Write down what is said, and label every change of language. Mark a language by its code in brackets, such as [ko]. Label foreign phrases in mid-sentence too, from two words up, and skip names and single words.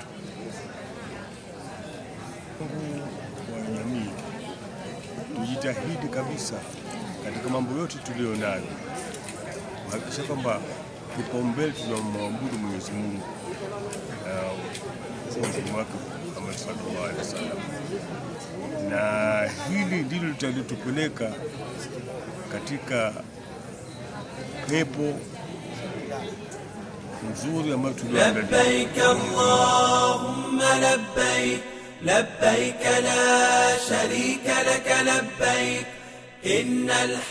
[sw] Kwa jamii tujitahidi kabisa katika mambo yote tuliyonayo kuhakikisha kwamba kipaumbele tunamwabudu Mwenyezi Mungu wake Muhammad [ar] صلى الله عليه وسلم, [sw] na hili ndilo litalitupeleka katika pepo nzuri ambayo tulioandalia. [ar] لبيك اللهم لبيك لبيك لا شريك لك لبيك إن